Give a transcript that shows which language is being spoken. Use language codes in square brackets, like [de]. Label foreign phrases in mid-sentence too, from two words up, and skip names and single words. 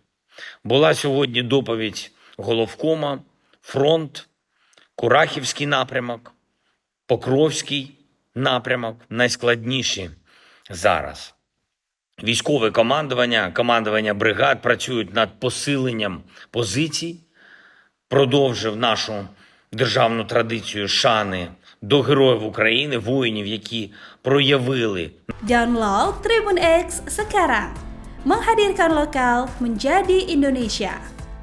[uk] Була сьогодні доповідь головкома, фронт, Курахівський напрямок, Покровський напрямок найскладніші зараз. Військове командування бригад працюють над посиленням позицій, продовжив нашу державну традицію шани до героїв України, воїнів, які проявили. [id] Download Tribun X sekarang, menghadirkan lokal menjadi Indonesia.